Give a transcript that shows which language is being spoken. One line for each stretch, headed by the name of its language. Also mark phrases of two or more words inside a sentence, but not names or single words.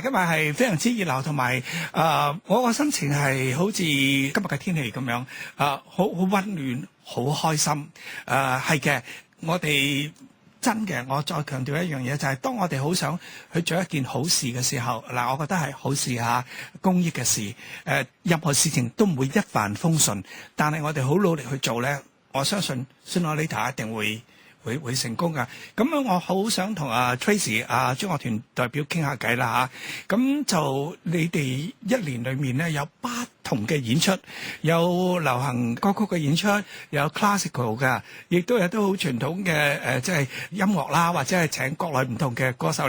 Cantonese: 今日係非常之熱鬧，同埋我個心情係好似今日嘅天氣咁樣，好溫暖，好開心。係嘅，我哋真嘅，我再強調一樣嘢，就係當我哋好想去做一件好事嘅時候，嗱，我覺得係好事嚇，公益嘅事。任何事情都唔會一帆風順，但係我哋好努力去做咧，我相信
English: sooner or later
Cantonese: 一定會成功噶。咁樣我好想同Tracy 中樂團代表傾下偈啦嚇。咁就你哋一年裏面咧有不同嘅演出，有流行歌曲嘅演出，有 classical 嘅，亦都有啲好傳統嘅即係音樂啦，或者係請國內唔同嘅歌手嚟。